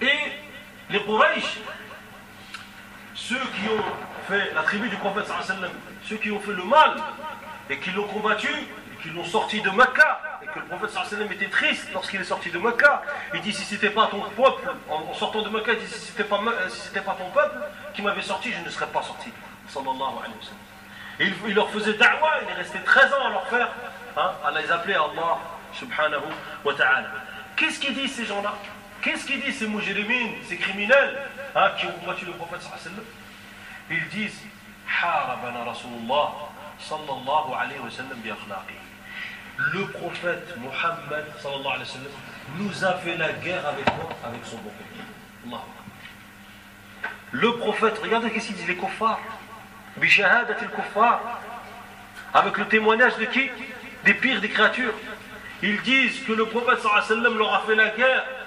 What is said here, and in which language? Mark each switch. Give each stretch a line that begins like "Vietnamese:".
French: Et les Quraysh, ceux qui ont fait la tribu du prophète sallallahu alayhi wa sallam, ceux qui ont fait le mal et qui l'ont combattu et qui l'ont sorti de Mecca, et que le prophète sallallahu alayhi wa sallam était triste lorsqu'il est sorti de Mecca, il dit si c'était pas ton peuple, en sortant de Mecca, il dit si c'était pas ton peuple qui m'avait sorti, je ne serais pas sorti. Sallallahu alayhi wa sallam. Et il leur faisait da'wah, il est resté 13 ans à leur faire, hein, à les appeler à Allah subhanahu wa ta'ala. Qu'est-ce qu'ils disent ces gens-là? Qu'est-ce qu'ils disent ces mujrimines, ces criminels, hein, qui ont combattu le prophète sallallahu alayhi wa sallam? Ils disent
Arabic: حاربنا رسول الله صلى الله عليه وسلم بأخلاقه.
French: Le prophète Muhammad
Arabic: صلى الله عليه وسلم
French: nous a fait la guerre avec moi, avec son bon côté. Allah. Le prophète, regardez qu'est-ce qu'ils disent les kuffar.
Arabic: بشهادة الكفار.
French: Avec le témoignage de qui? Des pires des créatures. Ils disent que le prophète
Arabic: صلى الله عليه وسلم
French: leur a fait la guerre.